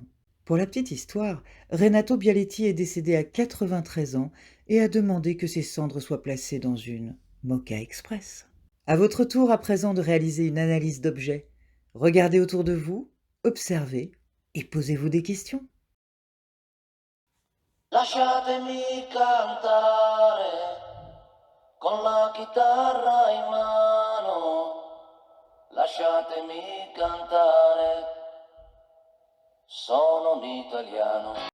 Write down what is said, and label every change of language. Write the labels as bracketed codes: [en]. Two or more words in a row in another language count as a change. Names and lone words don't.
[fr] Pour la petite histoire, Renato Bialetti est décédé à 93 ans et a demandé que ses cendres soient placées dans une Moka Express. À votre tour à présent de réaliser une analyse d'objet. Regardez autour de vous, observez et posez-vous des questions. [it] Lasciatemi cantare con la chitarra in mano, lasciatemi cantare, sono un italiano.